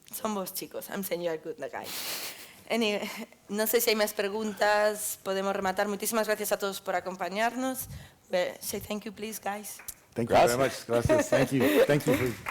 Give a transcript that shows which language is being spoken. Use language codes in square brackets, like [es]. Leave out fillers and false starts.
[gl] Son vos chicos, [en] I'm saying you are good guys. [gl] Anyway, non sei se hai máis preguntas, podemos rematar. Moitísimas gracias a todos por acompañarnos. [en] Say thank you, please, guys. Thank you very much. Gracias. Thank you. Thank you for.